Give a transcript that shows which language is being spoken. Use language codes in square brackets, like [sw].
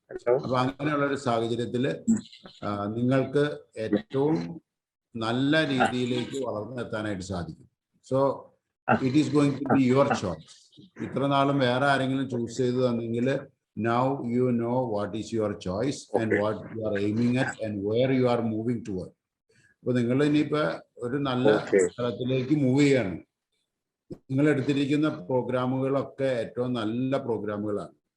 [ml] അപ്പൊ അങ്ങനെയുള്ള ഒരു സാഹചര്യത്തിൽ നിങ്ങൾക്ക് ഏറ്റവും നല്ല രീതിയിലേക്ക് വളർന്നെത്താനായിട്ട് സാധിക്കും. [en] So it is going to be your choice. [ml] ഇത്ര നാളും വേറെ ആരെങ്കിലും ചൂസ് ചെയ്ത് തന്നെങ്കിൽ [en] now you know what is your choice and what you are aiming at and where you are moving toward. [ml] അപ്പോൾ നിങ്ങൾ ഇനിയിപ്പോൾ ഒരു നല്ല സ്ഥലത്തിലേക്ക് മൂവ് ചെയ്യാണ്. നിങ്ങൾ എടുത്തിരിക്കുന്ന പ്രോഗ്രാമുകളൊക്കെ ഏറ്റവും നല്ല പ്രോഗ്രാമുകളാണ്.